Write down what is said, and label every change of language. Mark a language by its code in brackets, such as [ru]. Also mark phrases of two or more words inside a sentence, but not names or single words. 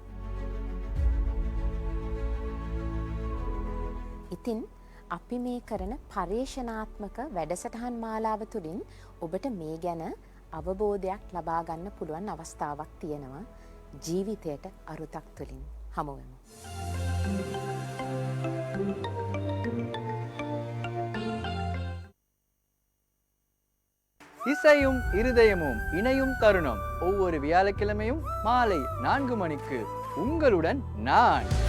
[si] ඉතින් අපි මේ කරන පර්යේෂණාත්මක වැඩසටහන් මාලාව තුළින් ඔබට මේ ගැන අවබෝධයක් ලබා ගන්න පුළුවන් අවස්ථාවක් තියෙනවා. ජීවිතයට අරුතක් තුළින් හමු වෙමු. [ta] இசையும் இருதயமும் இணையும் தருணம் ஒவ்வொரு வியாழக்கிழமையும் மாலை 4 மணிக்கு உங்களுடன் நான்